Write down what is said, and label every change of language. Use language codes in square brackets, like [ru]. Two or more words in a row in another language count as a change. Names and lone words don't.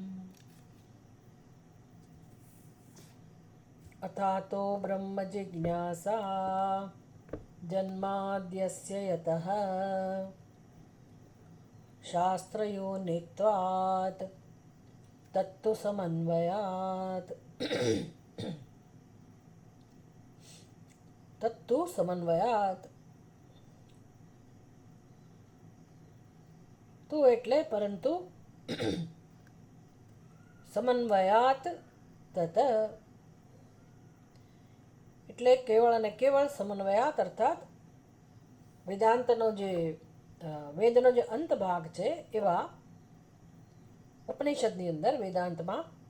[sa] अथातो ब्रह्मजिज्ञासा जन्माद्यस्य यतः शास्त्रयोनित्वात् तत्तु समन्वयात् तत्तु समन्वयात् [gu] તું એટલે પરંતુ સમન્વયાત તત એટલે કેવળ અને કેવળ સમન્વયાત અર્થાત વેદાંતનો જે વેદનો જે અંત ભાગ છે એવા ઉપનિષદની અંદર વેદાંતમાં